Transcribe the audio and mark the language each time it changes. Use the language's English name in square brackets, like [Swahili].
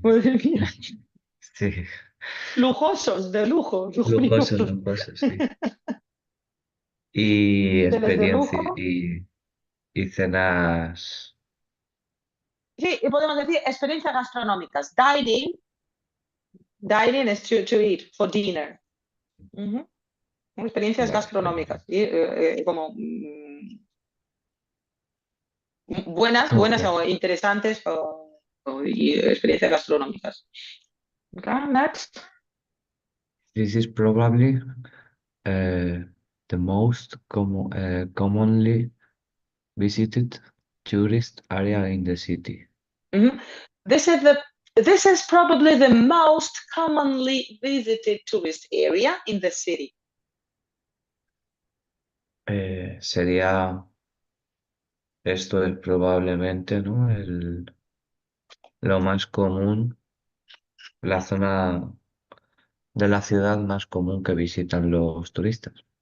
[Spanish] madre mía, sí, lujosos, de lujo, lujosos, lujuriosos. lujosos, sí. Y Hoteles de experiencia lujo. y cenas. Sí, y podemos decir experiencias gastronómicas. [English] Dining es to eat, for dinner. [Spanish] Ujú. Experiencias Vale, gastronómicas. genial. Y, como buenas, buenas [English] Okay. [Spanish] o interesantes y experiencias gastronómicas. [English] Okay, next. This is probably the most commonly visited tourist area in the city. Mhm. This is probably the most commonly visited tourist area in the city. [Spanish] Sería, esto es probablemente, ¿no? Lo más común, la zona de la ciudad más común que visitan los turistas.